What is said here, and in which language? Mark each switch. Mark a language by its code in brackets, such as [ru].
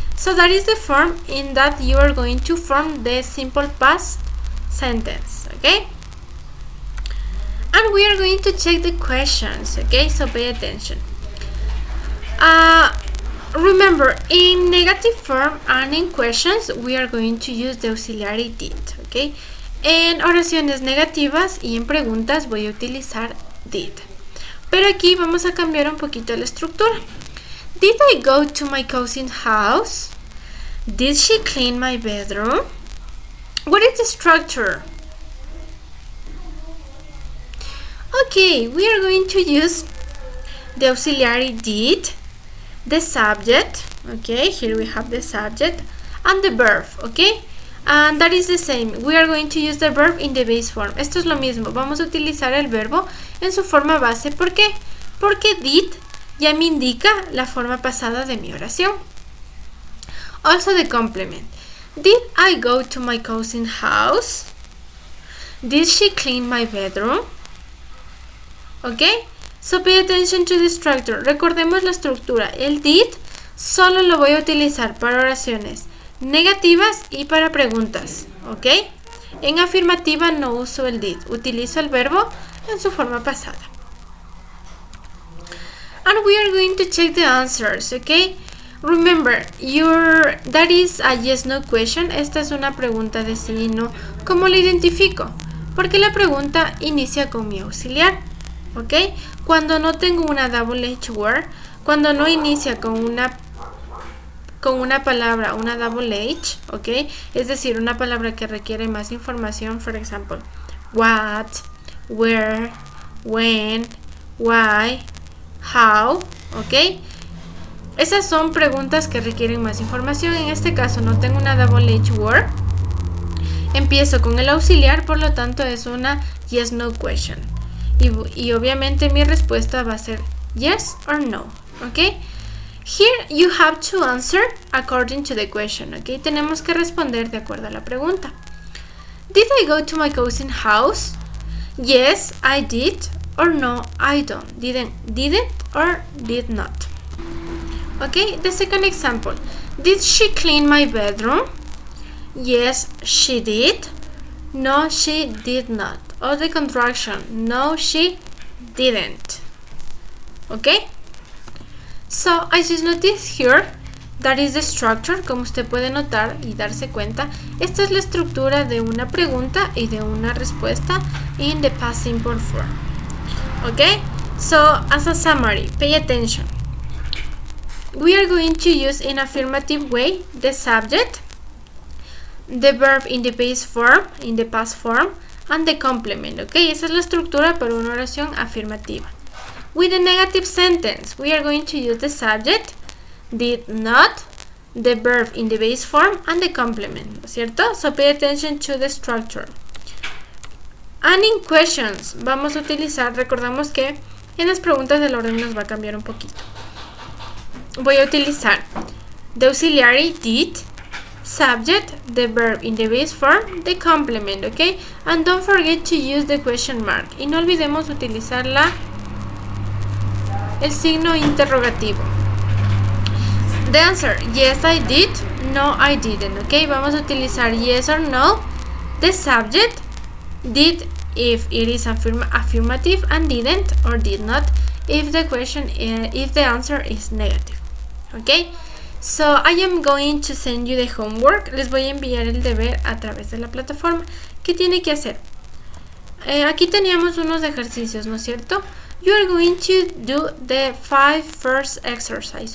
[en] So that is the form in that you are going to form the simple past sentence. Okay? And we are going to check the questions. Okay? So pay attention. Remember, in negative form and in questions, we are going to use the auxiliary did, okay? [es] En oraciones negativas y en preguntas voy a utilizar did. Pero aquí vamos a cambiar un poquito la estructura. [en] Did I go to my cousin's house? Did she clean my bedroom? What is the structure? Okay, we are going to use the auxiliary did, the subject, okay, here we have the subject, and the verb, okay, and that is the same. We are going to use the verb in the base form. [es] Esto es lo mismo, vamos a utilizar el verbo en su forma base. ¿Por qué? Porque did ya me indica la forma pasada de mi oración. [en] Also the complement. Did I go to my cousin's house? Did she clean my bedroom? Okay, so pay attention to the structure. [es] Recordemos la estructura. El did solo lo voy a utilizar para oraciones negativas y para preguntas. Ok, en afirmativa no uso el did, utilizo el verbo en su forma pasada. [en] And we are going to check the answers. Okay, remember, that is a yes no question. [es] Esta es una pregunta de sí y no. ¿Cómo la identifico? Porque la pregunta inicia con mi auxiliar. ¿Ok? Cuando no tengo una double H word, cuando no inicia con una palabra, una double H, ¿ok? Es decir, una palabra que requiere más información, por ejemplo, what, where, when, why, how, ¿ok? Esas son preguntas que requieren más información. En este caso no tengo una double H word. Empiezo con el auxiliar, por lo tanto es una yes no question. Y obviamente mi respuesta va a ser yes or no, ¿ok? [en] Here you have to answer according to the question, ¿ok? [es] Tenemos que responder de acuerdo a la pregunta. [en] Did I go to my cousin's house? Yes, I did, or no, I don't. Didn't or did not. ¿Ok? The second example. Did she clean my bedroom? Yes, she did. No, she did not. Or the contraction, no, she didn't. Okay? So, as you notice here, that is the structure. [es] Como usted puede notar y darse cuenta, esta es la estructura de una pregunta y de una respuesta in the past simple form. [en] Okay? So, as a summary, pay attention. We are going to use in affirmative way the subject, the verb in the base form, in the past form, and the complement. [es] Okay, esa es la estructura para una oración afirmativa. [en] With the negative sentence, we are going to use the subject, did not, the verb in the base form, and the complement, ¿no es cierto? So pay attention to the structure. [es] And in questions, vamos a utilizar, recordamos que en las preguntas el orden nos va a cambiar un poquito. [en] Voy a utilizar the auxiliary did, subject, the verb in the base form, the complement, okay? And don't forget to use the question mark. Y no olvidemos utilizar el signo interrogativo. The answer, yes I did, no I didn't, okay? Vamos a utilizar yes or no, the subject, did if it is affirmative, and didn't or did not if the answer is negative, okay? So, I am going to send you the homework. [es] Les voy a enviar el deber a través de la plataforma. ¿Qué tiene que hacer? Aquí teníamos unos ejercicios, ¿no es cierto? [en] You are going to do the 5 first exercise.